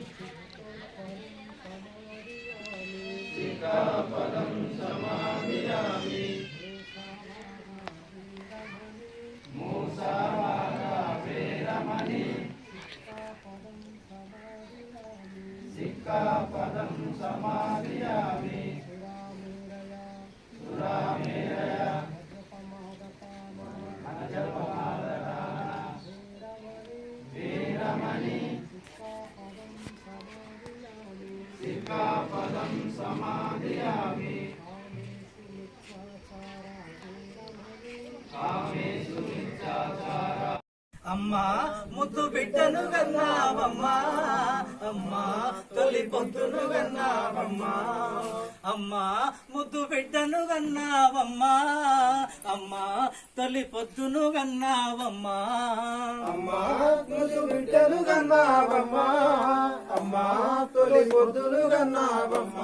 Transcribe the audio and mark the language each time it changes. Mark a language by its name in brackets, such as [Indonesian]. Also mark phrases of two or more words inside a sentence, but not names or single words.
[Pali] सिक्खापदं समादियामि मूसावादा वेरमणि सिक्खापदं समादियामि सुरामेरय अजपमाददाना वेरमणि सिक्खापदं समादियामि कामेषु मिथ्याचार [Telugu] అమ్మా ముద్దు బిడ్డను గన్నావమ్మా అమ్మా తొలి పొద్దును గన్నావమ్మా అమ్మా ముద్దు బిడ్డను గన్నావమ్మా అమ్మా తొలి పొద్దును గన్నావమ్మా అమ్మా ముద్దు బిడ్డను గన్నావమ్మా అమ్మా తొలి పొద్దును గన్నావమ్మా